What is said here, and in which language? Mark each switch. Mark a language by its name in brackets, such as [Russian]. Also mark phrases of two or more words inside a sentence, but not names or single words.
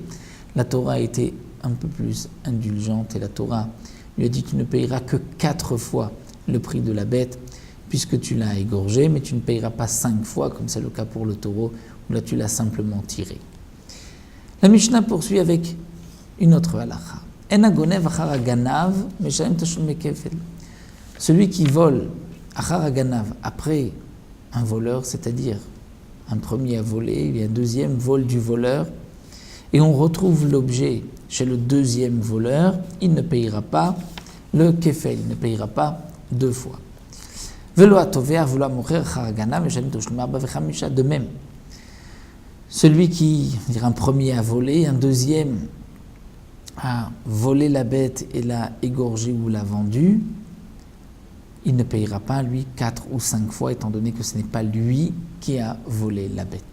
[French] La Torah a été un peu plus indulgente et la Torah lui a dit tu ne payeras que 4 fois le prix de la bête puisque tu l'as égorgé, mais tu ne payeras pas 5 fois, comme c'est le cas pour le taureau, où là tu l'as simplement tiré. La Mishnah poursuit avec une autre halakha. [Hebrew] אין הגונב אחר הגנב משלם תשלומי כפל. [French] Celui qui vole [Hebrew] אחר הגנב [French] après un voleur, c'est-à-dire un premier a volé, il y a un deuxième vol du voleur, et on retrouve l'objet chez le deuxième voleur, il ne payera pas le kefel, il ne payera pas 2 fois. [Hebrew] ולא הטובח ולא המוכר אחר הגנב משלם תשלומי ארבעה וחמשה. [French] De même, celui qui, un premier a volé, un deuxième a volé la bête et l'a égorgée ou l'a vendue, il ne payera pas, lui, 4 ou 5 fois, étant donné que ce n'est pas lui qui a volé la bête.